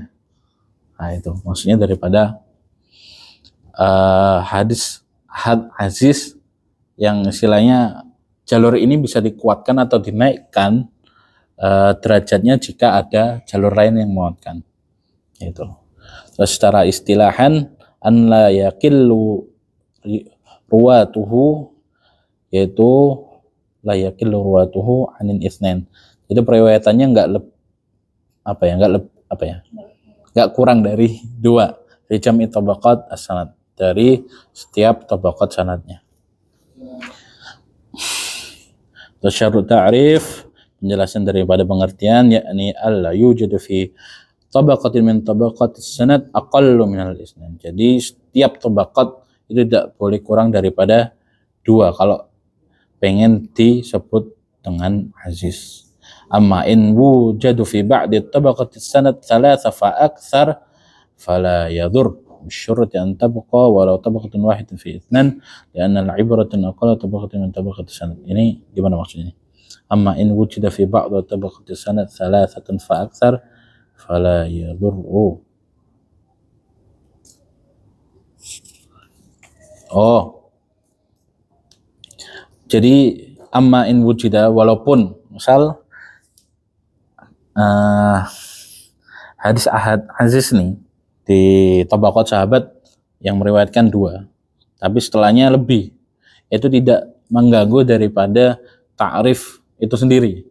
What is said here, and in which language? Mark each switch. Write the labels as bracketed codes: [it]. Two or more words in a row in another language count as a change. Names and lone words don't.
[id] Nah itu maksudnya daripada hadis had aziz yang istilahnya jalur ini bisa dikuatkan atau dinaikkan derajatnya jika ada jalur lain yang menguatkan. Itu. Terus secara istilahan [ar] أن لا يقل رواته, [id] yaitu [ar] لا يقل رواته عن اثنين. [id] Jadi periwayatannya enggak kurang dari 2 dari [ar] جميع طبقات السند, [id] dari setiap tabaqat sanadnya. Terus syarat ta'rif, penjelasan daripada pengertian, yakni [ar] ألا يوجد في طبقة من طبقات السند أقل من اثنين. [id] Jadi setiap tabaqat itu tidak boleh kurang daripada 2 kalau pengen disebut dengan aziz. [ar] أما إن وجد في بعض طبقات السند ثلاثة فأكثر فلا يضر بالشرط أن تبقى ولو طبقة واحدة في اثنان لأن العبرة أقل طبقة من طبقة السند. [id] Ini gimana maksudnya? [ar] أما إن وجد في بعض طبقة السند ثلاثة فأكثر فلا يضر. [id] Jadi [ar] أما إن وجد, [id] walaupun misal hadis ahad aziz nih di tabaqat sahabat yang meriwayatkan 2, tapi setelahnya lebih, itu tidak mengganggu daripada ta'rif itu sendiri.